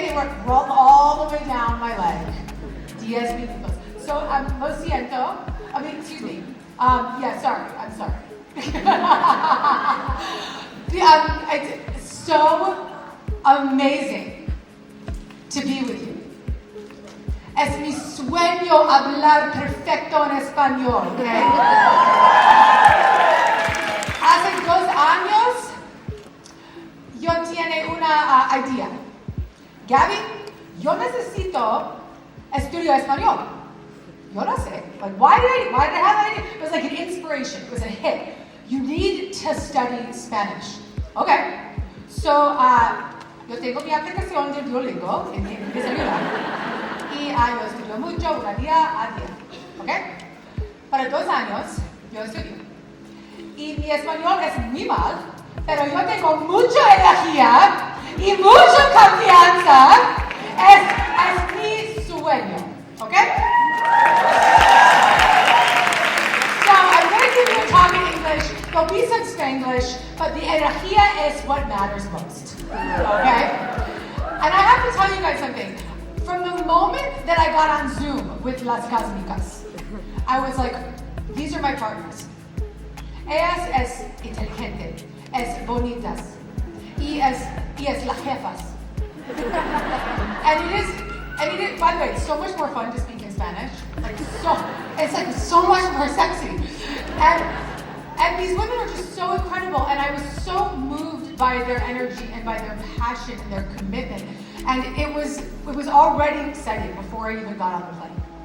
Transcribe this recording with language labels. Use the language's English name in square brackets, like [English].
[English] They were rolled all the way down my leg. [Spanish] 10 minutos. [English] So, [Spanish] lo siento. [English] I mean, excuse me. Yeah, sorry. I'm sorry. It's so amazing to be with you. [Spanish] Es mi sueño hablar perfecto en español, okay? Hace 2 años yo tenía una idea. Gaby, yo necesito estudiar español. Yo no sé. [English] Like, why did I have that idea? It was like an inspiration. It was a hit. You need to study Spanish. Okay. [Spanish] So, yo tengo mi aplicación de Duolingo en mi celular. Y yo estudio mucho, una día a día. Okay. Para 2 años, yo estudio. Y mi español es muy mal, pero yo tengo mucha energía y mucha confianza. Es mi sueño. Okay? [English] So I'm going to give you a talk in English. There'll be some Spanglish, but the energía is what matters most. Okay? And I have to tell you guys something. From the moment that I got on Zoom with Las Cósmicas, I was like, these are my partners. [Spanish] Ellas es inteligente, es bonitas, y es las jefas. [English] And it is, by the way, it's so much more fun to speak in Spanish. It's like so much more sexy. And these women are just so incredible, and I was so moved by their energy and by their passion and their commitment. And it was already exciting before I even got on the plane.